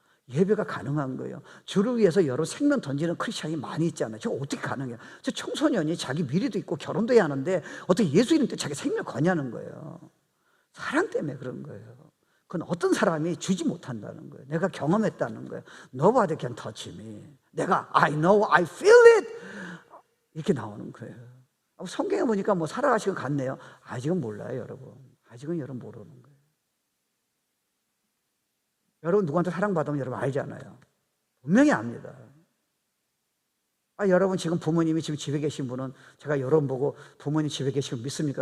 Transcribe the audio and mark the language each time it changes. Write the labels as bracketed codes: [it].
[ko] 예배가 가능한 거예요. 주를 위해서 여러 생명 던지는 크리스찬이 많이 있잖아요. 저 어떻게 가능해요? 저 청소년이 자기 미래도 있고 결혼도 해야 하는데 어떻게 예수 이름 때 자기 생명 거냐는 거예요. 사랑 때문에 그런 거예요. 그건 어떤 사람이 주지 못한다는 거예요. 내가 경험했다는 거예요. [en] Nobody can touch me. [ko] 내가 [en] I know, I feel it. [ko] 이렇게 나오는 거예요. 성경에 보니까 뭐 살아가시고 갔네요. 아직은 몰라요, 여러분. 아직은 여러분 모르는 거예요. 여러분 누구한테 사랑받으면 여러분 알잖아요. 분명히 압니다. 여러분 지금 부모님이 지금 집에 계신 분은, 제가 여러분 보고 부모님 집에 계시면 믿습니까?